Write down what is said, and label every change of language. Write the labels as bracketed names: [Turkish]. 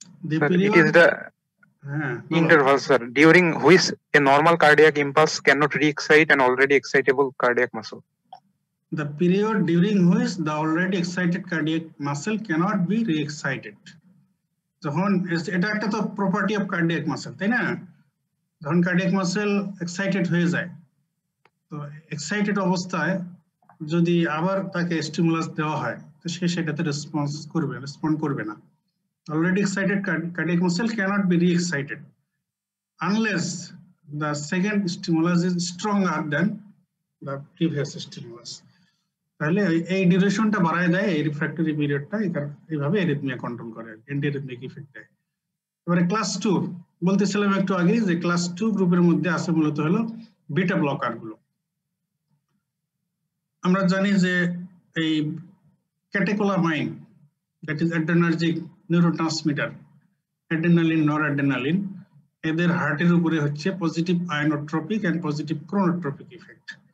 [English] It is the interval, sir, during which a normal cardiac impulse cannot re-excite an already excitable cardiac muscle. The period during which the already excited cardiac muscle cannot be re-excited. [Bangla] যখন এটা একটা তো property of cardiac muscle, তাই না? যখন cardiac muscle excited হয়ে যায়, তো এক্সাইটেড অবস্থায় যদি আবার তাকে স্টিমুলাস দেওয়া হয় তো সে সেটাতে রেসপন্ড করবে না। [English] Already excited cardiac muscle cannot be re-excited unless the second stimulus is stronger than the previous stimulus. [Bangla] তাহলে এই ডিউরেশনটা বাড়ায় দেয়, এই রিফ্র্যাক্টরি পিরিয়ডটা এইভাবে এরিথমিয়া কন্ট্রোল করে, অ্যান্টি এরিথমিক ইফেক্ট দেয়। এবারে ক্লাস 2 বলতেছিলাম একটু আগে যে ক্লাস 2 গ্রুপের মধ্যে আছে মূলত হলো বিটা ব্লকার গুলো। আমরা জানি যে এই catecholamine, that is adrenergic neurotransmitter, adrenaline, noradrenaline, এদের হার্টের উপরে হচ্ছে positive আয়োনোট্রপিক and positive chronotropic effect.